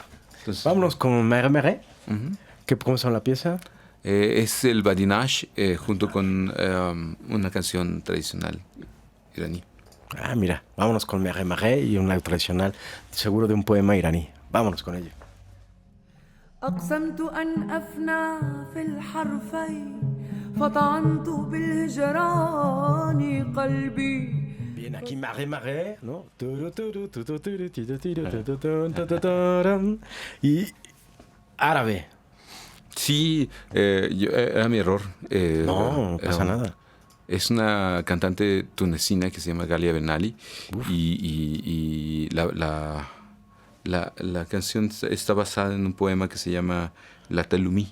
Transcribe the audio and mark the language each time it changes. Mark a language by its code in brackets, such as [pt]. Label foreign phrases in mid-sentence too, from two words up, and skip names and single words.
[es] Entonces, Vámonos con Marais. ujú. ¿Cómo son la pieza? Es el badinage junto con una canción tradicional iraní. Ah, mira, vámonos con Marais y una tradicional, seguro de un poema iraní. Vámonos con ello. [ar] أقسمت أن أفنى في الحرفين فطعنت بالهجران قلبي. [es] Bien, aquí Marais, ¿no? Y árabe. Sí, era mi error. No pasa nada. Es una cantante tunecina que se llama Galia Benali y la canción está basada en un poema que se llama La Talumi.